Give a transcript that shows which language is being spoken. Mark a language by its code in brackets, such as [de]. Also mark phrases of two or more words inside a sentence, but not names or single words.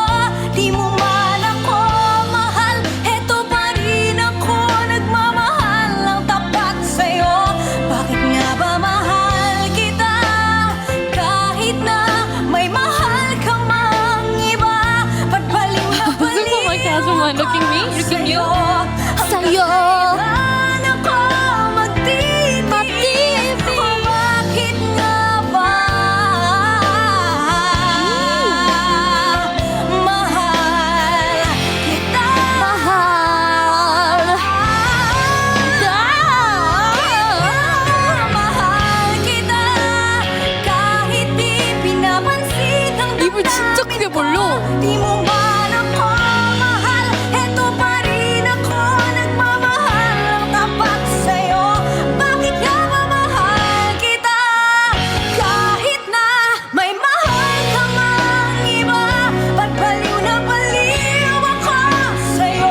[tl] Di mo man ako mahal, eto pa rin ako. Nagmamahal ang tapat sa'yo. Bakit nga ba mahal kita? Kahit na may mahal ka mang iba. Ba't baliw na baliw [en] Oh my gosh, am I looking me? Looking you? [tl] sa'yo? Sa'yo. Kailan ako magtitiis? O bakit nga ba mahal kita? Mahal kita. Kahit di pinapansin ang [ko] 입을 진짜 크게 벌려. [tl] di mo man ako mahal, eto pa rin ako. Nagmamahal ang tapat sa'yo. Bakit nga ba mahal kita? Kahit na may mahal ka mang iba. Ba't baliw na baliw ako sa'yo?